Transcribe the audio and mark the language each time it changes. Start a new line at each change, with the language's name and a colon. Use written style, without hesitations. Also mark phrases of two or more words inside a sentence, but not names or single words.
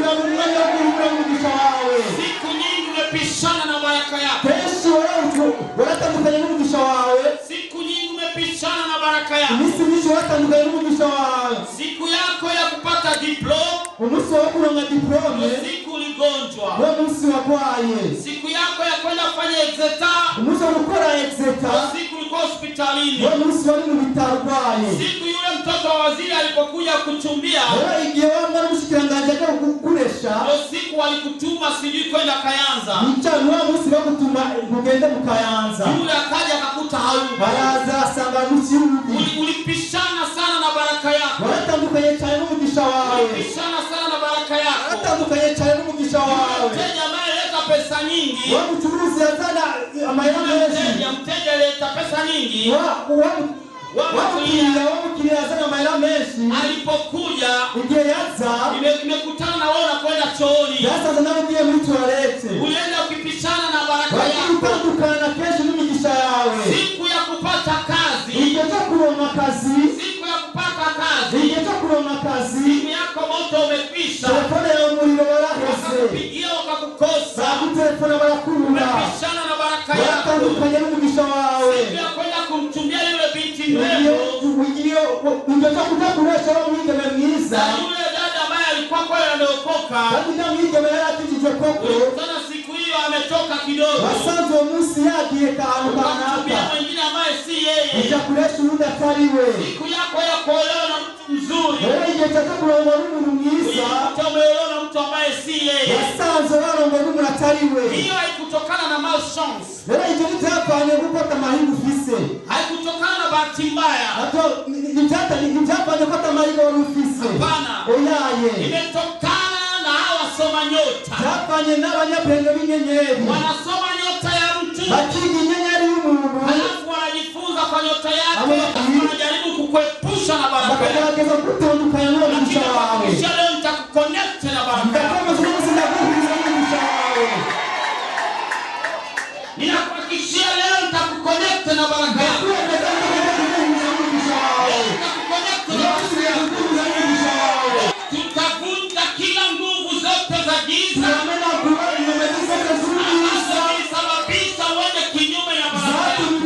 Swahili: Siku nyingi umepishana na baraka yako. Siku nyingi umepishana na baraka yako. Siku yako ya kupata diploma. Siku mgonjwa,
Rundi: uwo munsi warwaye,
Swahili: siku yako ya kwenda kufanya exeta,
Rundi: umunsi wo gukora exeta,
Swahili: siku ulikuwa hospitalini,
Rundi: uwo munsi wari mu bitaro urwaye,
Swahili: siku yule mtoto wa waziri alipokuja kuchumbia,
Rundi: rero igihe wari n'umushikiranganji aje kukuresha,
Swahili: ndio siku walikutuma sijui kwenda Kayanza,
Rundi: nicyo uwo munsi bagutuma ugende mu Kayanza,
Swahili: yule akaja akakuta hayupo,
Rundi: baraza asanga n'ukirugi,
Swahili: ulipishana sana na baraka yako,
Rundi: waratandukanye cyane n'umugisha wawe,
Swahili: ulipishana sana na baraka yako,
Rundi: waratandukanye cyane n'umugisha wawe,
Swahili: mteja anayeleta pesa nyingi,
Rundi: wa mucuruzi yazana amahera menshi,
Swahili: mteja aleta pesa nyingi,
Rundi: wamukiriya yazana amahera menshi,
Swahili: alipokuja
Rundi: igihe yaza
Swahili: imekutana na wewe unakwenda chooni,
Rundi: yasaza nawe ugiye muri toilette,
Swahili: ulienda ukipishana na baraka yako,
Rundi: utandukana kenshi n'imigisha yawe,
Swahili: siku ya kupata kazi,
Rundi: igihe cyo kuronka akazi,
Swahili: siku ya kupata kazi,
Rundi: igihe cyo kuronka akazi,
Swahili: simu yako moto umekwisha,
Rundi: telefone yawe umuriro waraheze,
Swahili: wakakupigia wakakukosa,
Rundi: bagutelefona barakubura,
Swahili: umepishana na baraka yako,
Rundi: waratandukanye n'umugisha wawe,
Swahili: siku ya kwenda kumchumbia yule binti mrembo,
Rundi: igihe cyo kuja kuresha wa mwigeme mwiza,
Swahili: yule dada ambaye alikuwa kweli ameokoka,
Rundi: kandi na mwigeme yaratijije koko,
Swahili: sana siku hiyo ametoka kidogo,
Rundi: wasanze uwo munsi yagiye kantu
Swahili: ukamchumbia kanaka, mwingine ambaye si yeye,
Rundi: uja kuresha urundi atari we,
Swahili: siku yako ya kuolewa na mtu mzuri,
Rundi: rero igihe cyo kurongwa n'umuntu mwiza,
Swahili: umeolewa na mtu ambaye si yeye,
Rundi: wasanze warongwa n'umuntu atari we,
Swahili: hiyo haikutokana na malchance,
Rundi: rero icyo ntibyavanye gufata amahirwe ufise,
Swahili: haikutokana na bahati mbaya,
Rundi: ntibyavanye gufata amahirwe wari ufise,
Swahili: hapana,
Rundi: oyaye,
Swahili: imetokana na hawa wasoma nyota,
Rundi: byavanye n'abanyabwenge b'inyenyeri,
Swahili: wanasoma nyota ya mtu,
Rundi: bakiga inyenyeri y'umuntu,
Swahili: halafu wanajifunza kwa nyota yake, wanajaribu kukuepusha na baraka yako,
Rundi: bakagerageza kutandukanya n'umugisha wawe,
Swahili: kisha leo nitakuconnect na baraka yako, ninakuhakikishia leo nitakuconnect na baraka yako, tutavunja kila nguvu zote za giza sababisha uende kinyume na baraka yako.